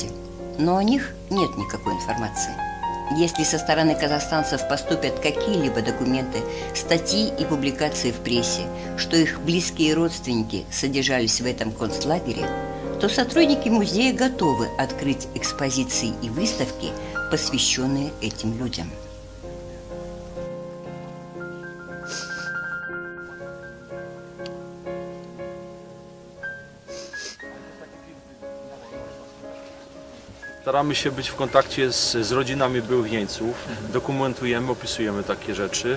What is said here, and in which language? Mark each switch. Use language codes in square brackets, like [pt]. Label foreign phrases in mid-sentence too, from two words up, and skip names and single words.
[ru] Но о них нет никакой информации. Если со стороны казахстанцев поступят какие-либо документы, статьи и публикации в прессе, что их близкие родственники содержались в этом концлагере, то сотрудники музея готовы открыть экспозиции и выставки, посвященные этим людям. [pl] Staramy się być w kontakcie z rodzinami byłych jeńców, dokumentujemy, opisujemy takie rzeczy.